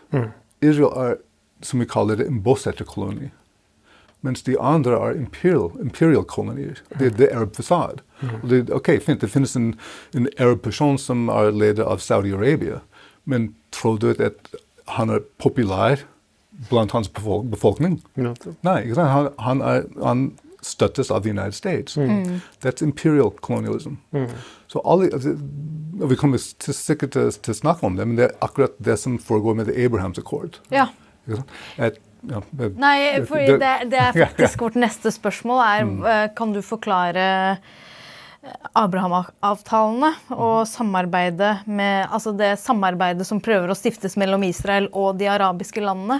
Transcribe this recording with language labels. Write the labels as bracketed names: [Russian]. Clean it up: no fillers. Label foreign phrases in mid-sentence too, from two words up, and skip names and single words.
[Norwegian] Israel er, som vi kaller det, en bosetterkoloni, mens de andre er imperial kolonier. Det er Arab fasad. Fint, det finnes en arab person som er leder av Saudi-Arabia, men tror du at han er populær blant hans befolkning? Nei, ikke sant? Han støttes av the United States. [English] That's imperial colonialism. [Norwegian] Så vi kommer sikkert til å snakke om det, men det er akkurat det som foregår med Abrahams akkord. Ja. Nei, for det er faktisk vårt neste spørsmål kan du forklare Abraham-avtalene og samarbeidet med, altså det samarbeidet som prøver å stiftes mellom Israel og de arabiske landene?